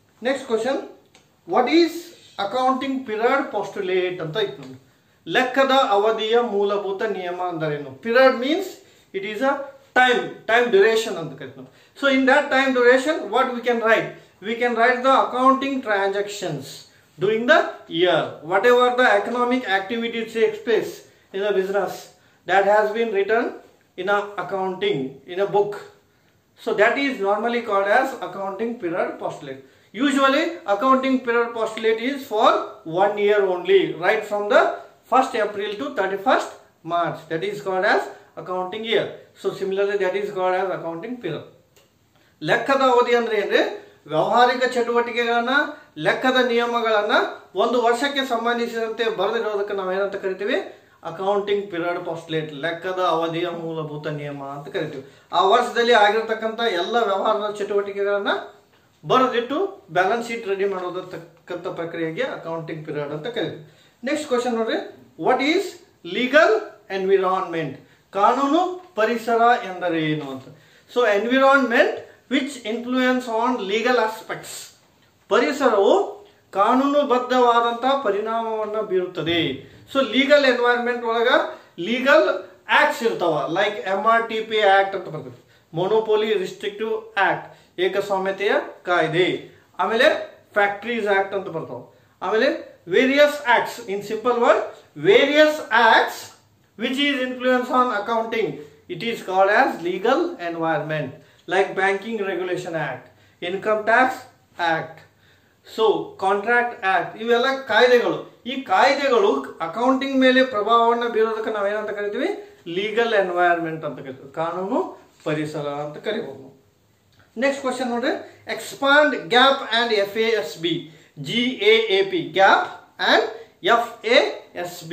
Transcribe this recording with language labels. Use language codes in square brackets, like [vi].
[en] next question: what is accounting period postulate [kn] ಅಂತ ಇತ್ತು. ಲೆಕ್ಕದ ಅವಧಿಯ ಮೂಲಭೂತ ನಿಯಮ ಅಂದರೇನು? [en] period means it is a time duration [kn] ಅಂತ ಕರಿತೀವಿ. [en] So in that time duration what we can write? We can write the accounting transactions during the year. Whatever the economic activity takes place in a business, that has been written in a accounting, in a book. So that is normally called as accounting period postulate. Usually accounting period postulate is for 1 year only, right from the 1st April to 31st March. That is called as accounting year. So similarly that is called as accounting period. [kn] ಲೆಕ್ಕದ ಅವಧಿ ಅಂದ್ರೆ ಏನ್ರಿ? ವ್ಯಾವಹಾರಿಕ ಚಟುವಟಿಕೆಗಳನ್ನ, ಲೆಕ್ಕದ ನಿಯಮಗಳನ್ನ ಒಂದು ವರ್ಷಕ್ಕೆ ಸಂಬಂಧಿಸಿದಂತೆ ಬರೆದಿರೋದಕ್ಕೆ ನಾವು ಏನಂತ ಕರಿತೀವಿ? ಅಕೌಂಟಿಂಗ್ ಪಿರಿಯಡ್ ಪೋಸ್ಟುಲೇಟ್, ಲೆಕ್ಕದ ಅವಧಿಯ ಮೂಲಭೂತ ನಿಯಮ ಅಂತ ಕರಿತೀವಿ. ಆ ವರ್ಷದಲ್ಲಿ ಆಗಿರತಕ್ಕಂಥ ಎಲ್ಲ ವ್ಯವಹಾರದ ಚಟುವಟಿಕೆಗಳನ್ನ ಬರೆದಿಟ್ಟು ಬ್ಯಾಲೆನ್ಸ್ ಶೀಟ್ ರೆಡಿ ಮಾಡೋದಕ್ಕಂಥ ಪ್ರಕ್ರಿಯೆಗೆ ಅಕೌಂಟಿಂಗ್ ಪಿರಿಯಡ್ ಅಂತ ಕರಿತೀವಿ. [en] Next question ನೋಡ್ರಿ: what is legal environment? [kn] ಕಾನೂನು ಪರಿಸರ ಎಂದರೇನು ಅಂತ. [en] So environment which influence on legal aspects. [kn] ಪರಿಸರವು ಕಾನೂನುಬದ್ಧವಾದಂತಹ ಪರಿಣಾಮವನ್ನು ಬೀರುತ್ತದೆ. ಸೊ ಲೀಗಲ್ ಎನ್ವೈರನ್ಮೆಂಟ್ ಒಳಗ ಲೀಗಲ್ ಆಕ್ಟ್ಸ್ ಇರ್ತಾವ, ಲೈಕ್ MRTP ಆಕ್ಟ್ ಅಂತ ಬರ್ತದೆ, ಮೊನೋಪೋಲಿ ರಿಸ್ಟ್ರಿಕ್ಟಿವ್ ಆಕ್ಟ್, ಏಕಸ್ವಾಮ್ಯತೆಯ ಕಾಯ್ದೆ. ಆಮೇಲೆ ಫ್ಯಾಕ್ಟರೀಸ್ ಆಕ್ಟ್ ಅಂತ ಬರ್ತಾವ. [en] ಆಮೇಲೆ various acts, in simple word various acts which is influence on accounting, it is called as legal environment, like Banking Regulation Act, Income Tax Act, so Contract Act. [kn] ಇವೆಲ್ಲ ಕಾಯ್ದೆಗಳು. ಈ ಕಾಯ್ದೆಗಳು accounting ಮೇಲೆ ಪ್ರಭಾವವನ್ನು ಬೀರೋದಕ್ಕೆ ನಾವೇನಂತ ಕರಿತೀವಿ, ಲೀಗಲ್ ಎನ್ವೈರನ್ಮೆಂಟ್ ಅಂತ ಕರಿತೀವಿ, ಕಾನೂನು ಪರಿಸರ ಅಂತ ಕರಿಬಹುದು. [en] Next question ನೋಡ್ರಿ, expand GAAP and FASB, GAAP, GAAP and FASB.